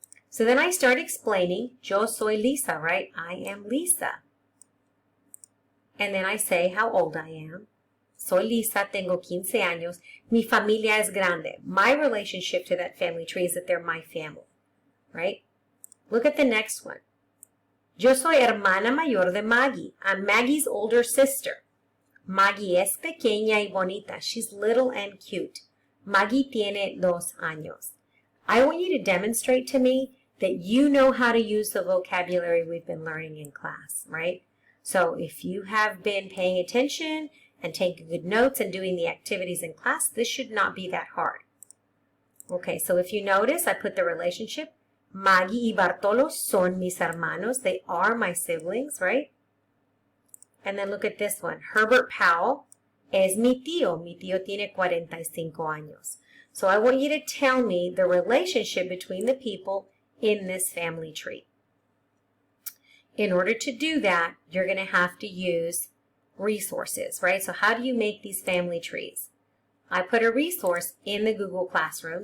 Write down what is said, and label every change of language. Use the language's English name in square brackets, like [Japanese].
[English] So then I start explaining, [Spanish] yo soy Lisa, [English] right? I am Lisa. And then I say how old I am. [Spanish] Soy Lisa, tengo 15 años. Mi familia es grande. [English] My relationship to that family tree is that they're my family, right? Look at the next one. [Spanish] Yo soy hermana mayor de Maggie. [English] I'm Maggie's older sister. [Spanish] Maggie es pequeña y bonita. [English] She's little and cute. [Spanish] Maggie tiene 2 años. [English] I want you to demonstrate to me that you know how to use the vocabulary we've been learning in class, right? So if you have been paying attention and taking good notes and doing the activities in class, this should not be that hard. Okay, so if you notice, I put the relationship. [Spanish] Maggie y Bartolo son mis hermanos. [English] They are my siblings, right? And then look at this one. [Spanish] Herbert Powell es mi tío. Mi tío tiene 45 años. [English] So I want you to tell me the relationship between the people in this family tree. In order to do that, you're going to have to use resources, right? So how do you make these family trees? I put a resource in the Google Classroom.